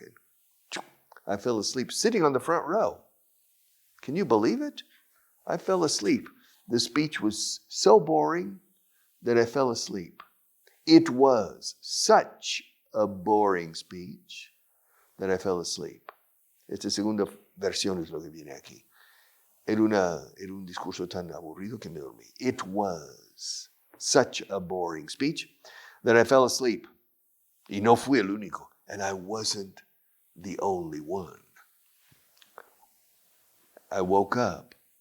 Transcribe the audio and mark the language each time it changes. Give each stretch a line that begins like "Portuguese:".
English: And I fell asleep sitting on the front row. Can you believe it? I fell asleep. The speech was so boring that I fell asleep. It was such a boring speech that I fell asleep.
Spanish: Esta segunda versión es lo que viene aquí. Era un discurso tan aburrido que me dormí.
English: It was such a boring speech that I fell asleep.
Spanish: Y no fui el único.
English: And I wasn't the only one. I woke up.